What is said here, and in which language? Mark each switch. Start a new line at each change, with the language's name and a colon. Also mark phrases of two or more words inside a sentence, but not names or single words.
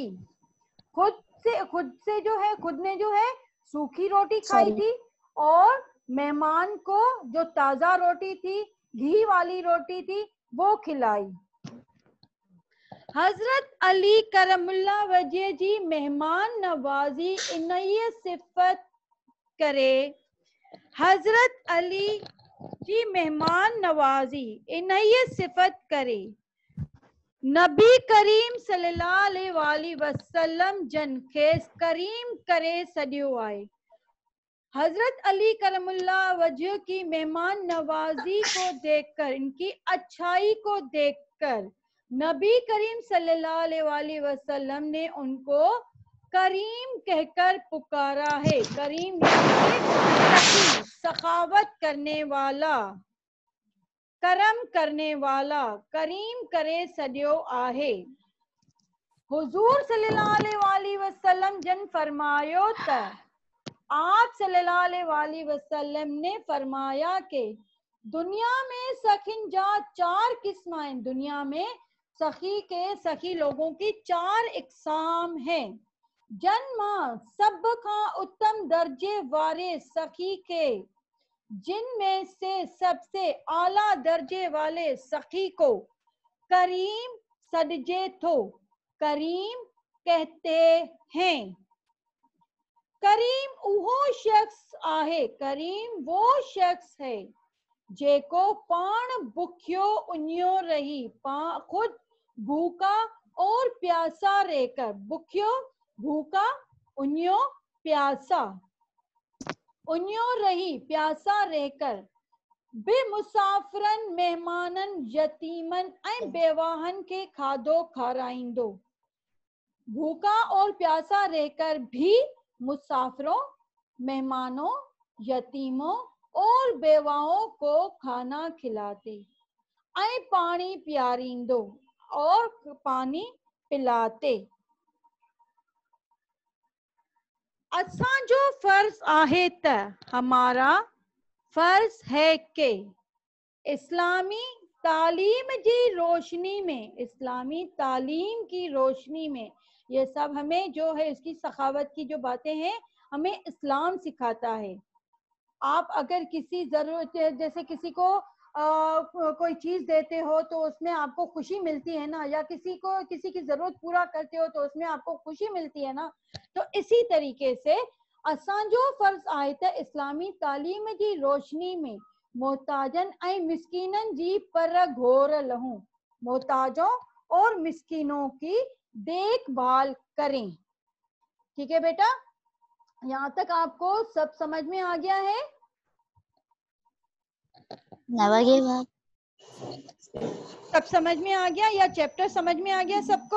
Hindi: खुद ने जो है सूखी रोटी खाई थी और मेहमान को जो ताजा रोटी थी, घी वाली रोटी थी, वो खिलाई।
Sindhi: हजरत अली
Arabic: كرم الله وجهه
Sindhi: जी मेहमान नवाजी इन सिफत करे, हजरत अली जी मेहमान नवाजी इन सिफत करे, नबी करीम
Arabic: صلى الله عليه وسلم
Sindhi: जन खेस करीम करे सडियो आए।
Hindi: हजरत अली
Arabic: كرم الله وجهه
Hindi: की मेहमान नवाजी को देखकर, इनकी अच्छाई को देखकर नबी करीम
Arabic: صلى الله عليه وسلم
Hindi: ने उनको करीम कहकर पुकारा है। करीम यानी सखावत करने वाला, करम करने वाला,
Sindhi: करीम करे सडियो आहे। हुजूर
Arabic: صلى الله عليه وسلم
Sindhi: जन फरमायो त,
Hindi: आप
Arabic: صلى الله عليه وسلم
Hindi: ने फरमाया कि दुनिया में
Sindhi: सखिन जा
Hindi: 4 किस्म हैं, दुनिया में सखी लोगों की 4 इकसाम हैं।
Sindhi: जन्मा सब का उत्तम दर्जे वाले सखी के,
Hindi: जिनमें से सबसे आला दर्जे वाले सखी को
Sindhi: करीम सदजे थो,
Hindi: करीम कहते हैं।
Sindhi: करीम उहो शख्स आहे,
Hindi: करीम वो शख्स है
Sindhi: जेको पान भुखियो उन्यो रही,
Hindi: खुद भूखा और प्यासा रहकर,
Sindhi: भुखियो भूखा उन्यो प्यासा, उन्यो रही
Hindi: प्यासा रहकर,
Sindhi: बेमुसाफिरन मेहमानन यतीमन ऐं बेवाहन के खाधो खाराइंदो,
Hindi: भूखा और प्यासा रहकर भी मुसाफिरों, मेहमानों, यतीमों और बेवाओं को खाना खिलाते,
Sindhi: ऐं पानी पियारींदो
Hindi: और पानी पिलाते।
Sindhi: असांजो फर्ज आहे त,
Hindi: हमारा फर्ज है कि इस्लामी तालीम की रोशनी में, इस्लामी तालीम की रोशनी में ये सब हमें जो है इसकी सखावत की जो बातें हैं हमें इस्लाम सिखाता है। आप अगर किसी जरूरत, जैसे किसी को कोई चीज देते हो तो उसमें आपको खुशी मिलती है ना, या किसी को किसी की जरूरत पूरा करते हो तो उसमें आपको खुशी मिलती है ना। तो इसी तरीके से
Sindhi: असांजो फर्ज आहे त इस्लामी तालीम जी रोशनी में मोहताजन ऐं मिस्कीनन जी पर घोर लहूं,
Hindi: मोहताजों और मिस्कीनों की देखभाल करें। ठीक है बेटा, यहाँ तक आपको सब समझ में आ गया है? सब समझ में आ गया या चैप्टर समझ में आ गया सबको?